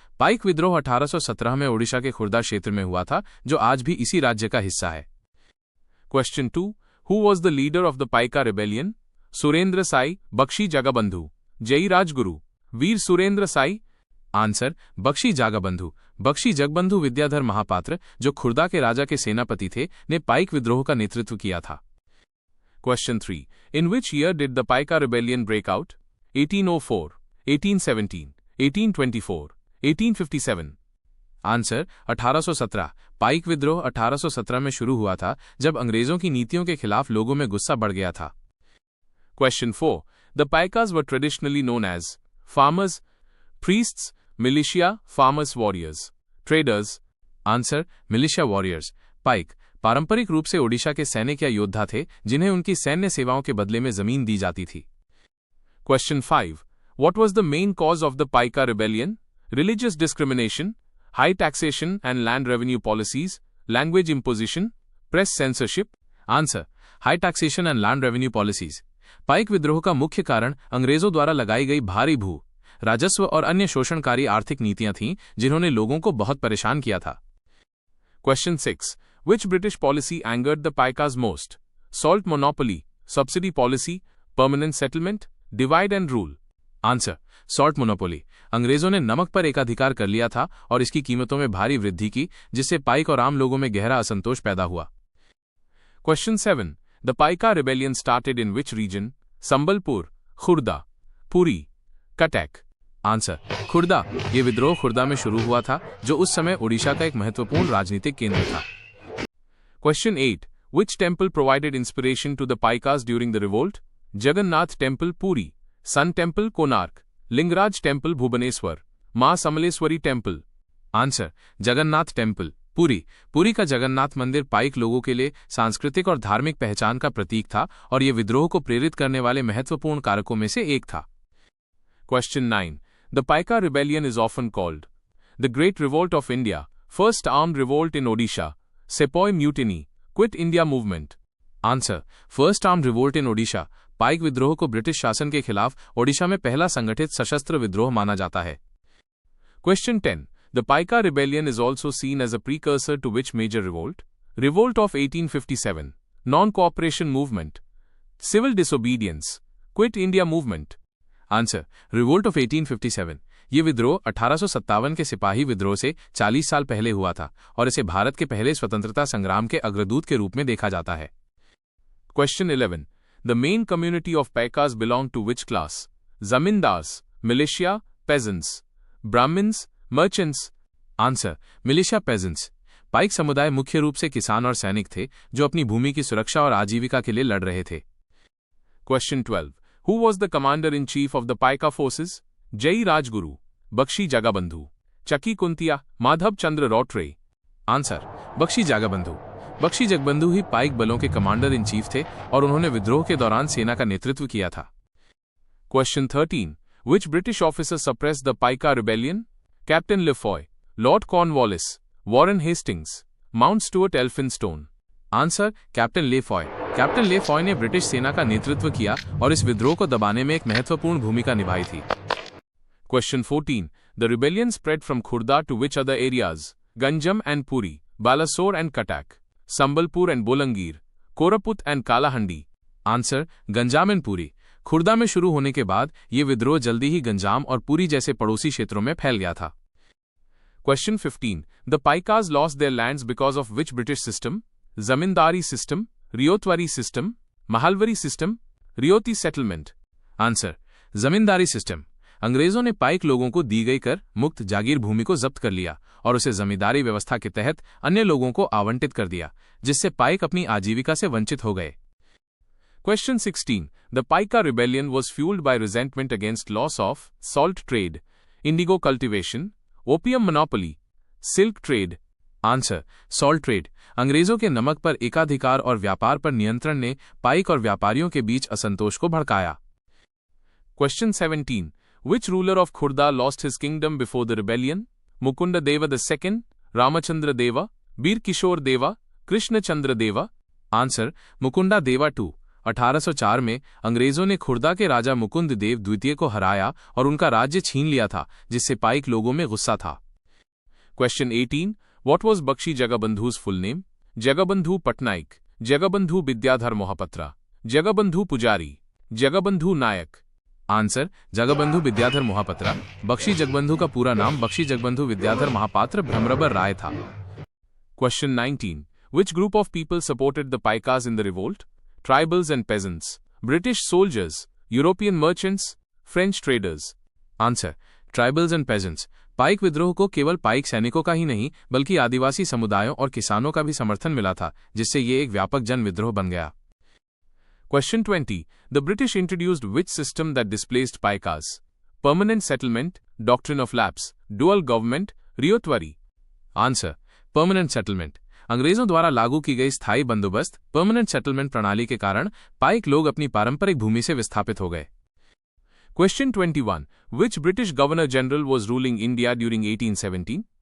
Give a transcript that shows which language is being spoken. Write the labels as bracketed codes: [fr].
[hi] पाइक विद्रोह 1817 में ओडिशा के खुर्दा क्षेत्र में हुआ था, जो आज भी इसी राज्य का हिस्सा है। [en] Question 2. Who was the leader of the Paika rebellion? [hi] Surendra Sai, Bakshi Jagbandhu, जय राजगुरु, वीर सुरेंद्र साई? आंसर. बख्शी जगबंधु. बख्शी जगबंधु विद्याधर महापात्र, जो खुर्दा के राजा के सेनापति थे, ने पाइक विद्रोह का नेतृत्व किया था। [en] Question 3. In which year did the Paika rebellion break out? 1804, 1817, 1824, 1857? Answer. 1817. [hi] पाइक विद्रोह 1817 में शुरू हुआ था, जब अंग्रेजों की नीतियों के खिलाफ लोगों में गुस्सा बढ़ गया था। [en] Question 4. The Paikas were traditionally known as farmers, priests, militia, farmers, warriors, traders? Answer. Militia warriors. [hi] पाइक पारंपरिक रूप से ओडिशा के सैनिक या योद्धा थे, जिन्हें उनकी सैन्य सेवाओं के बदले में जमीन दी जाती थी। [en] Question 5. What was the main cause of the Paika rebellion? Religious discrimination, high taxation and land revenue policies, language imposition, press censorship? Answer. High taxation and land revenue policies. [hi] पाइक विद्रोह का मुख्य कारण अंग्रेजों द्वारा लगाई गई भारी भू राजस्व और अन्य शोषणकारी आर्थिक नीतियां थीं, जिन्होंने लोगों को बहुत परेशान किया था। [en] Question 6. Which British policy angered the Paikas most? Salt monopoly, subsidy policy, permanent settlement, divide and rule? Answer. Salt monopoly. [hi] अंग्रेजों ने नमक पर एकाधिकार कर लिया था और इसकी कीमतों में भारी वृद्धि की, जिससे पाइक और आम लोगों में गहरा असंतोष पैदा हुआ। [en] Question 7. The Paika rebellion started in which region? [hi] Sambalpur, Khurda, Puri, Cuttack? Answer. Khurda. ये विद्रोह खुर्दा में शुरू हुआ था, जो उस समय ओडिशा का एक महत्वपूर्ण राजनीतिक केंद्र था। [en] Question 8. Which temple provided inspiration to the Paikas during the revolt? Jagannath Temple, Puri, Sun Temple, Konark, Lingaraj Temple, Bhubaneswar, मां Samaleswari temple? Answer. Jagannath temple, Puri. [hi] Puri का जगन्नाथ मंदिर पाइक लोगों के लिए सांस्कृतिक और धार्मिक पहचान का प्रतीक था और यह विद्रोह को प्रेरित करने वाले महत्वपूर्ण कारकों में से एक था। [en] Question 9. The Paika rebellion is often called the Great Revolt of India, First Armed Revolt in Odisha, Sepoy Mutiny, Quit India Movement? Answer. First Armed Revolt in Odisha. [hi] पाइक विद्रोह को ब्रिटिश शासन के खिलाफ ओडिशा में पहला संगठित सशस्त्र विद्रोह माना जाता है। [en] Question 10. The Paika rebellion is also seen as a precursor to which major revolt? Revolt of 1857, Non-Cooperation Movement, Civil Disobedience, Quit India Movement? Answer. Revolt of 1857. [hi] ये विद्रोह 1857 के सिपाही विद्रोह से 40 साल पहले हुआ था और इसे भारत के पहले स्वतंत्रता संग्राम के अग्रदूत के रूप में देखा जाता है। [en] Question 11. The main community of Paikas belong to which class? Zamindars, militia, peasants, Brahmins, merchants? Answer. Militia peasants. [hi] पाइक समुदाय मुख्य रूप से किसान और सैनिक थे, जो अपनी भूमि की सुरक्षा और आजीविका के लिए लड़ रहे थे। [en] Question 12. Who was the commander-in-chief of the Paika forces? [hi] जय राजगुरु, बख्शी जगबंधु, चकी कुंतिया, माधव चंद्र रॉटरे? आंसर. बख्शी जगबंधु. बख्शी जगबंधु ही पाइक बलों के कमांडर इन चीफ थे और उन्होंने विद्रोह के दौरान सेना का नेतृत्व किया था। [en] Question 13. Which British officer suppressed the Paika rebellion? Captain Lefroy, Lord Cornwallis, Warren Hastings, Mount Stuart Elphinstone? Answer. Captain Lefroy. [hi] Captain लेफॉय ने ब्रिटिश सेना का नेतृत्व किया और इस विद्रोह को दबाने में एक महत्वपूर्ण भूमिका निभाई थी। [en] Question 14. The rebellion spread from Khurda to which other areas? Ganjam and Puri, Balasore and Cuttack, Sambalpur and Bolangir, Koraput and Kalahandi? Answer. Ganjam and Puri. [hi] Khurda में शुरू होने के बाद ये विद्रोह जल्दी ही गंजाम और पुरी जैसे पड़ोसी क्षेत्रों में फैल गया था। [en] Question 15. The Paikas lost their lands because of which British system? Zamindari system, ryotwari system, mahalwari system, ryoti settlement? Answer. Zamindari system. [hi] अंग्रेजों ने पाइक लोगों को दी गई कर मुक्त जागीर भूमि को जब्त कर लिया और उसे जमींदारी व्यवस्था के तहत अन्य लोगों को आवंटित कर दिया, जिससे पाइक अपनी आजीविका से वंचित हो गए। [en] Question 16. The Paika rebellion was fueled by resentment against loss of salt trade, indigo cultivation, opium monopoly, silk trade? Answer. Salt trade. [hi] अंग्रेजों के नमक पर एकाधिकार और व्यापार पर नियंत्रण ने पाइक और व्यापारियों के बीच असंतोष को भड़काया। [en] Question 17. Which ruler of Khurda lost his kingdom before the rebellion? [hi] Mukund Dev II, Ramchandra देवा, बीर किशोर देवा, कृष्णचंद्र देवा? आंसर मुकुंदा देवा II। 1804 में अंग्रेजों ने खुर्दा के राजा मुकुंद देव द्वितीय को हराया और उनका राज्य छीन लिया था, जिससे पाइक लोगों में गुस्सा था। [en] Question 18, what was Bakshi Jagabandhu's full name? Jagabandhu Patnaik, Jagabandhu Vidyadhar Mohapatra, Jagabandhu Pujari, Jagabandhu Nayak? [hi] आंसर जगबंधु विद्याधर मोहपत्रा। बख्शी जगबंधु का पूरा नाम बख्शी जगबंधु विद्याधर महापात्र भ्रमरबर राय था। [en] Question 19, which group of people supported the Paikas in the revolt? Tribals and peasants, British soldiers, European merchants, French traders? Answer tribals and peasants. [hi] पाइक विद्रोह को केवल पाइक सैनिकों का ही नहीं बल्कि आदिवासी समुदायों और किसानों का भी समर्थन मिला था, जिससे ये एक व्यापक जन विद्रोह बन गया। [en] Question 20, the British introduced which system that displaced Paikas? Permanent settlement, doctrine of lapse, dual government, ryotwari? Answer permanent settlement. [hi] अंग्रेजों द्वारा लागू की गई स्थायी बंदोबस्त परमानेंट सेटलमेंट प्रणाली के कारण पाइक लोग अपनी पारंपरिक भूमि से विस्थापित हो गए। [en] Question 21, which British Governor General was ruling India during 1817?